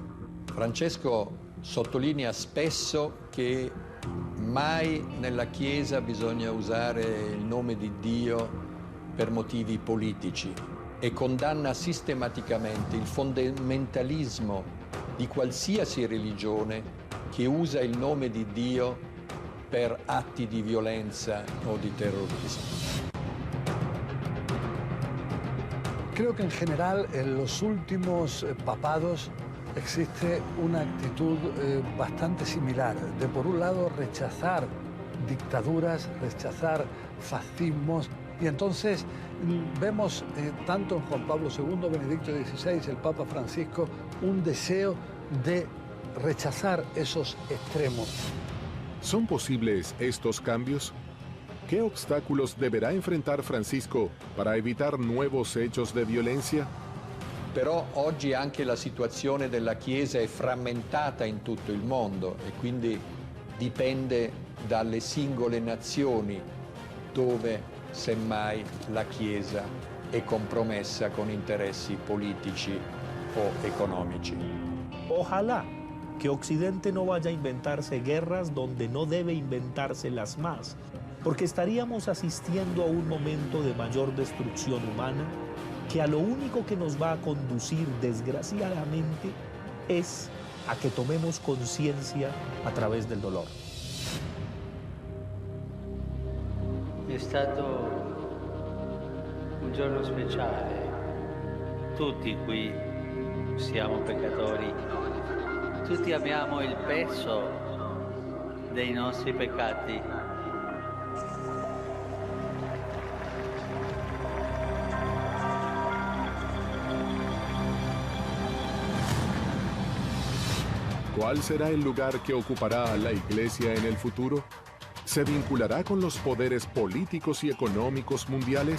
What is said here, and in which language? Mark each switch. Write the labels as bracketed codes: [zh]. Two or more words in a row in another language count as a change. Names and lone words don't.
[it] Francesco sottolinea spesso che mai nella Chiesa bisogna usare il nome di Dio per motivi politici e condanna sistematicamente il fondamentalismo di qualsiasi religione che usa il nome di Dio per atti di violenza o di terrorismo. [es] Creo que en general en los últimos papados existe una actitud bastante similar, de por un lado rechazar dictaduras, rechazar fascismos, y entonces vemos tanto en Juan Pablo II, Benedicto XVI, el Papa Francisco, un deseo de rechazar esos extremos. ¿Son posibles estos cambios? ¿Qué obstáculos deberá enfrentar Francisco para evitar nuovos hechos de violenza? [it] Però oggi anche la situazione della Chiesa è frammentata in tutto il mondo e quindi dipende dalle singole nazioni dove semmai la Chiesa è compromessa con interessi politici o economici. [es] Ojalá que Occidente no vaya a inventarse guerras donde no debe inventárselas más, porque estaríamos asistiendo a un momento de mayor destrucción humana que a lo único que nos va a conducir, desgraciadamente, es a que tomemos conciencia a través del dolor. [it] È stato un giorno speciale. Tutti qui siamo peccatori. Tutti abbiamo il peso dei nostri peccati. [es] ¿Cuál será el lugar que ocupará la Iglesia en el futuro? ¿Se vinculará con los poderes políticos y económicos mundiales?